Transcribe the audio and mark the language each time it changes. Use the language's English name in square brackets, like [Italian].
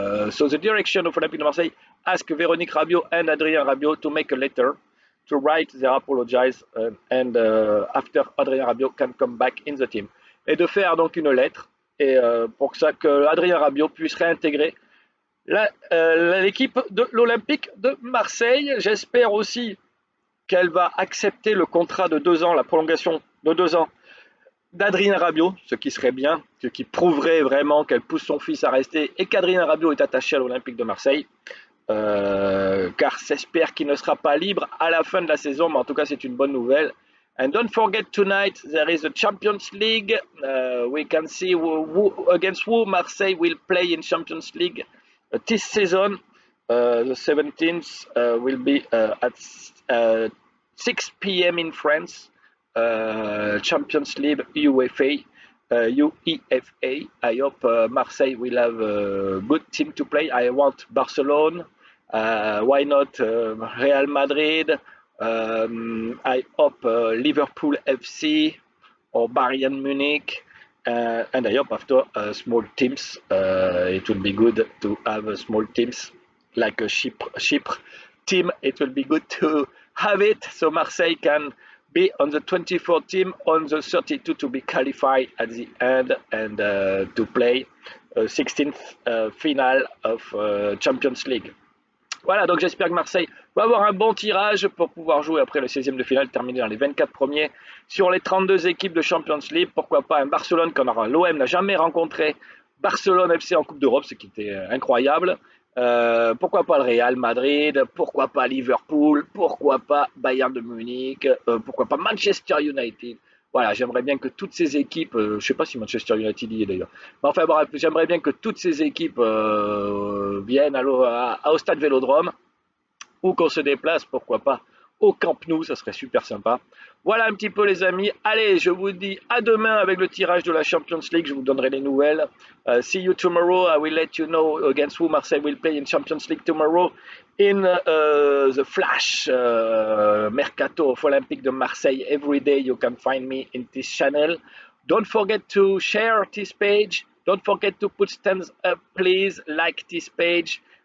[English] So the direction of Olympique de Marseille asked Véronique Rabiot and Adrien Rabiot to make a letter to write their apologize and after Adrien Rabiot can come back in the team. [French] Et de faire donc une lettre et pour que Adrien Rabiot puisse réintégrer l'équipe de l'Olympique de Marseille. J'espère aussi qu'elle va accepter le contrat de 2 ans, la prolongation de 2 ans d'Adrien Rabiot, ce qui serait bien, ce qui prouverait vraiment qu'elle pousse son fils à rester et qu'Adrien Rabiot est attaché à l'Olympique de Marseille, car j'espère qu'il ne sera pas libre à la fin de la saison, mais en tout cas c'est une bonne nouvelle. [English] And don't forget tonight there is a Champions League. We can see against who Marseille will play in Champions League this season. The 17th will be at 6 p.m. in France. Champions League UEFA. I hope Marseille will have a good team to play. I want Barcelona. Why not Real Madrid? I hope Liverpool FC or Bayern Munich. and I hope after small teams, it will be good to have small teams like a Chypre team. It will be good to have it so Marseille can be on the 24 team on the 32 to be qualified at the end and to play 16th final of Champions League. [French] Voilà, donc j'espère que Marseille va avoir un bon tirage pour pouvoir jouer après le 16e de finale, terminer dans les 24 premiers sur les 32 équipes de Champions League. Pourquoi pas un Barcelone l'OM n'a jamais rencontré Barcelone FC en Coupe d'Europe, ce qui était incroyable. Pourquoi pas le Real Madrid, pourquoi pas Liverpool, pourquoi pas Bayern de Munich, pourquoi pas Manchester United. Voilà, j'aimerais bien que toutes ces équipes, je ne sais pas si Manchester United y est d'ailleurs, mais enfin bref, j'aimerais bien que toutes ces équipes viennent au stade Vélodrome ou qu'on se déplace, pourquoi pas, au Camp Nou, ça serait super sympa. Voilà un petit peu les amis. Allez, je vous dis à demain avec le tirage de la Champions League, je vous donnerai les nouvelles. [English] See you tomorrow, I will let you know against who Marseille will play in Champions League tomorrow in the flash mercato of Olympique de Marseille. Every day you can find me in this channel. Don't forget to share this page. Don't forget to put thumbs up, please. Like this page.